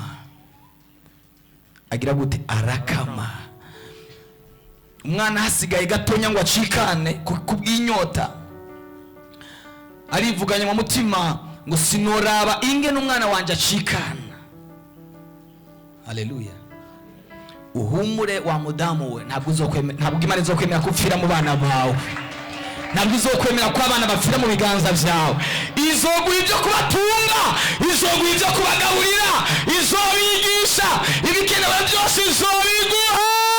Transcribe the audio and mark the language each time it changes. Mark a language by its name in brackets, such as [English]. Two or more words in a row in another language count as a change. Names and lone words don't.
[Rundi] Agira gute? Arakama. Umwana hasigaye gatonya ngo acikane kubw'inyota, arivuganye mu mutima ngo sinoraba ingene umwana wanje acikana. Haleluya. Uhumure wa mudamu we, ntabwo Imana izokwemera kupfira mu bana bawe, ntabwo izokwemera ko abana bapfira mu biganza byawe. Izoguha ibyo kubatunga, izoguha ibyo kubagaburira, izobigisha ibikenewe byose, izobiguha.